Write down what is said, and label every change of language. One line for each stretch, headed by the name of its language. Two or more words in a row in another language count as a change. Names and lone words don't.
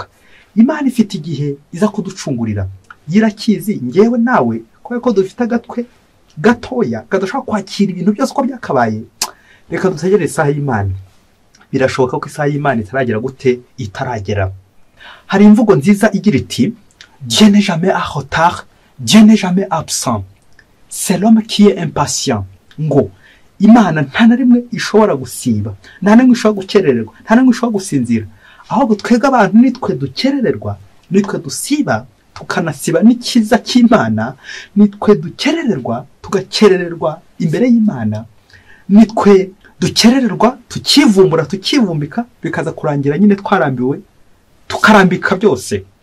Kinyarwanda: Imana ifite igihe iza kuducungurira, yirakizi ngewe nawe, kubera ko dufite agatwe gatoya kadashobora kwakira ibintu byose uko byakabaye. Reka dutegereze isaha y'Imana. Birashoboka ko isaha y'Imana itaragera gute? Itaragera. Hari imvugo nziza igira iti
French: Dieu n'est jamais en retard, Dieu n'est jamais absent, c'est l'homme qui est impatient.
Kinyarwanda: Ngo Imana nta na rimwe ishobora gusiba, nta na rimwe ishobora gukerererwa, nta na rimwe ishobora gusinzira. Ahubwo twebwe abantu nitwe dukerererwa, nitwe dusiba, tukanasiba n'ikiza cy'Imana, nitwe dukerererwa tugakerererwa imbere y'Imana, nitwe dukerererwa tukivumbura tukivumbika, bikaza kurangira nyine twarambiwe tukarambika byose.